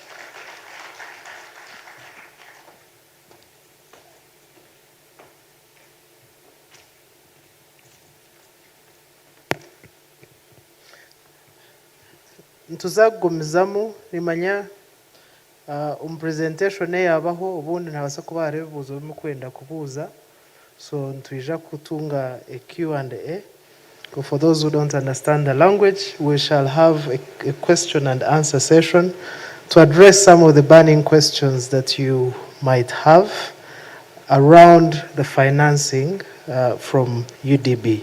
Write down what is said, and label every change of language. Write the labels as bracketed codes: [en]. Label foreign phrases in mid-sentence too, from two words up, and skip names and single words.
[nyn] Ntuzagumizamo rimanya presentation yabaho ubundi ntabasa kuba bibuzo bimo kwenda kubuza, so ntwija kutunga a Q&A. [en] For those who don't understand the language, we shall have a question and answer session to address some of the burning questions that you might have around the financing from UDB.